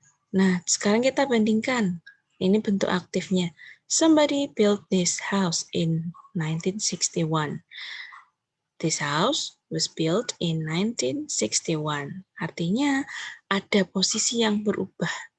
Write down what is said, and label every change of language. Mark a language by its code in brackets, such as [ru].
[id] Nah, sekarang kita bandingkan. Ini bentuk aktifnya. [en] Somebody built this house in 1961. This house was built in 1961. [id] Artinya ada posisi yang berubah.